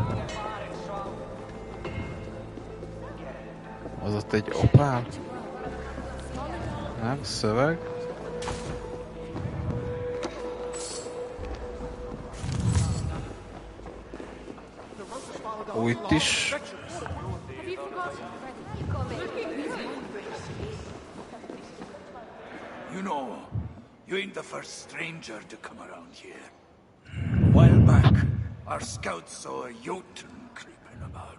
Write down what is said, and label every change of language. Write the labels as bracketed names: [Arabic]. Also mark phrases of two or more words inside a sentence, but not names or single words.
[Hungarian] Az ott egy opál? Nem, szöveg. Ó, itt is. [English] You know, you ain't the first stranger to come around here. A while back, our scouts saw a Jotun creeping about.